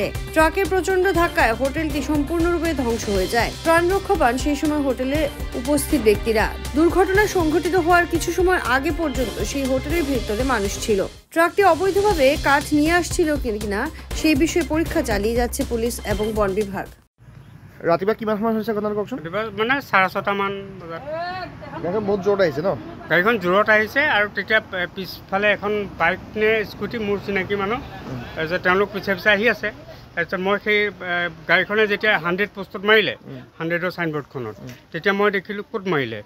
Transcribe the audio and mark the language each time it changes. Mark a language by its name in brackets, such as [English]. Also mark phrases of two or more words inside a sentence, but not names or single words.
[Bangla] ট্রাকের প্রচন্ড ধাক্কায় হোটেলটি সম্পূর্ণরূপে ধ্বংস হয়ে যায়। প্রাণ রক্ষা পান সেই সময় হোটেলে উপস্থিত ব্যক্তিরা। দুর্ঘটনা সংঘটিত হওয়ার কিছু সময় আগে পর্যন্ত সেই হোটেলের ভিতরে মানুষ ছিল। ট্রাকটি অবৈধভাবে কাঠ নিয়ে আসছিল কিনা সেই বিষয়ে পরীক্ষা চালিয়ে যাচ্ছে পুলিশ এবং বন বিভাগ। [Assamese] ৰাতিপুৱা কিমান সময় হৈছে কথা কওকচোন? মানে 6:30 মান বজাত গাড়ীখন বহুত জোৰত আহিছে ন? গাড়ীখন জোৰত আহিছে আৰু তেতিয়া পিছফালে এখন বাইক নে স্কুটি মোৰ চিনাকি মানুহ, তাৰপিছত তেওঁলোক পিছে পিছে আহি আছে। তাৰপিছত মই সেই গাড়ীখনে যেতিয়া 100 পোষ্টত মাৰিলে, 100ৰ চাইনবোৰ্ডখনত, তেতিয়া মই দেখিলোঁ ক'ত মাৰিলে।